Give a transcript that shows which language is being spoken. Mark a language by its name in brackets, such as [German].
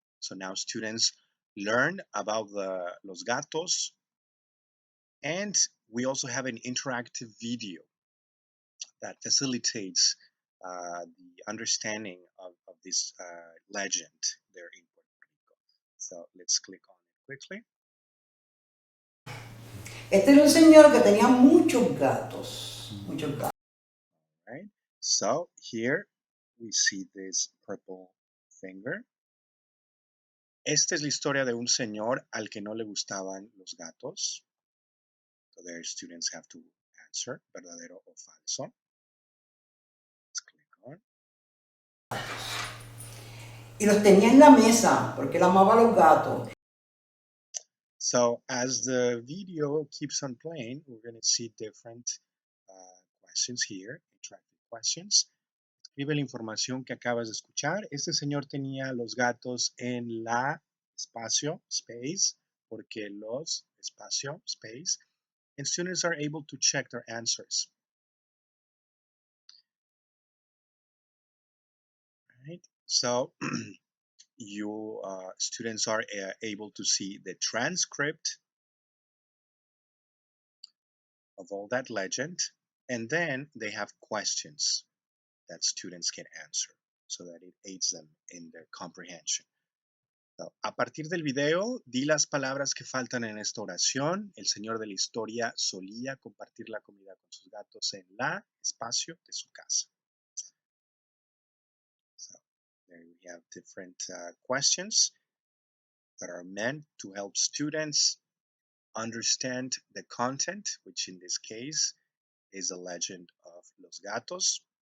[English] So now students learn about los gatos, and we also have an interactive video that facilitates the understanding of this legend there in Puerto Rico. So let's click on it quickly. [Spanish] Este era un señor que tenía muchos gatos, muchos gatos. [English] Right. So here we see this purple finger. [Spanish] Esta es la historia de un señor al que no le gustaban los gatos. [English] So their students have to answer [Spanish] verdadero o falso. [English] Let's click on. [Spanish] Y los tenía en la mesa porque él amaba a los gatos. [English] So as the video keeps on playing, we're going to see different questions here, interactive questions. [Spanish] Escribe la información que acabas de escuchar. Este señor tenía los gatos en la espacio, space, porque los espacio, space, [English] and students are able to check their answers. Right? So you students are able to see the transcript of all that legend, and then they have questions that students can answer so that it aids them in their comprehension. [Spanish] So, a partir del video, di las palabras que faltan en esta oración. El señor de la historia solía compartir la comida con sus gatos en la espacio de su casa. [English] So, there we have different questions that are meant to help students understand the content, which in this case is a legend of Los Gatos.